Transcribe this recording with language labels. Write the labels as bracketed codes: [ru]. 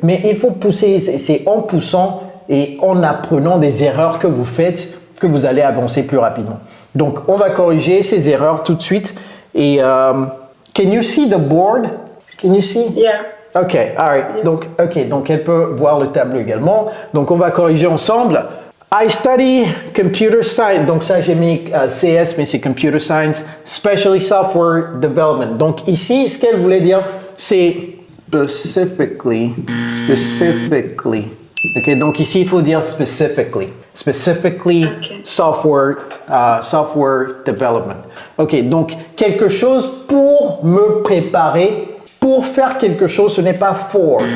[fr] Mais il faut pousser, c'est en poussant et en apprenant des erreurs que vous faites que vous allez avancer plus rapidement. Donc, on va corriger ces erreurs tout de suite. [en] Et, can you see the board? Can you see? Yeah. OK, all right. Yeah. [fr] Donc elle peut voir le tableau également. Donc, on va corriger ensemble. [en] I study computer science. [fr] Donc, ça, j'ai mis CS, mais c'est computer science, [en] especially software development. [fr] Donc, ici, ce qu'elle voulait dire, c'est specifically. OK, donc ici, il faut dire specifically. Specifically, okay. Software development. OK, donc quelque chose pour me préparer, pour faire quelque chose, ce n'est pas for.